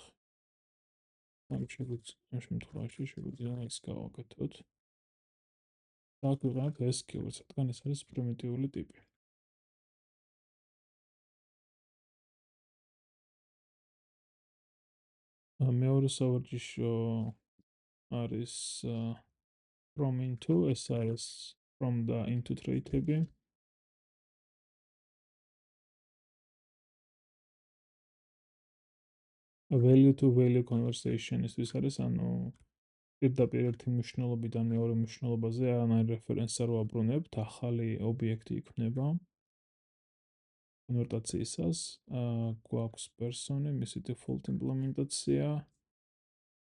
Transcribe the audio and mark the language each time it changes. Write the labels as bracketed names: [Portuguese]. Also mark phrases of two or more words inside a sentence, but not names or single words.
[Georgian] ამ შემთხვევაში შეგვიძლია ეს გავაკეთოთ. აქ ვიღებთ ეს keyword, რადგან ეს არის პრიმიტიული ტიპი. მეორე სავარჯიშო არის [English] from into, [Georgian] ეს არის from და [English] into trait- [Georgian] ები. [English] value to value conversation [Georgian] ის არის, ანუ პირდაპირ ერთი მნიშვნელობიდან მეორე მნიშვნელობაზე არანაირ რეფერენსს არ ვაბრუნებთ, ახალი ობიექტი იქნება. კონვერტაციისას გვაქვს person-ი, მისი default იმპლემენტაცია.